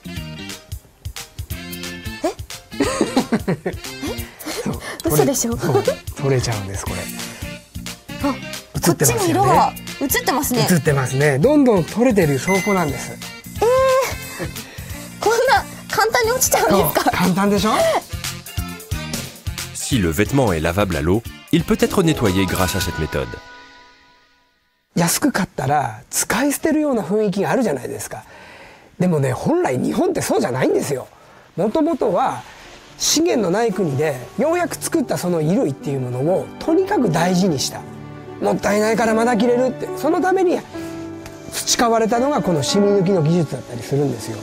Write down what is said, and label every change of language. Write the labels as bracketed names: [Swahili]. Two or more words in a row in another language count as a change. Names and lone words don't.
[Japanese] 嘘でしょ？取れちゃうんですこれ。あ、こっちに色が映ってますね。映ってますね。どんどん取れてる証拠なんです。こんな簡単に落ちちゃうんですか？簡単でしょ？ [French] Si le vêtement est lavable à l'eau, il peut être nettoyé grâce à cette méthode. [Japanese] 安く買ったら使い捨てるような雰囲気があるじゃないですか。でもね、本来日本ってそうじゃないんですよ。もともとは資源のない国でようやく作ったその衣類っていうものをとにかく大事にした。もったいないからまだ着れるって、そのために培われたのがこの染み抜きの技術だったりするんですよ。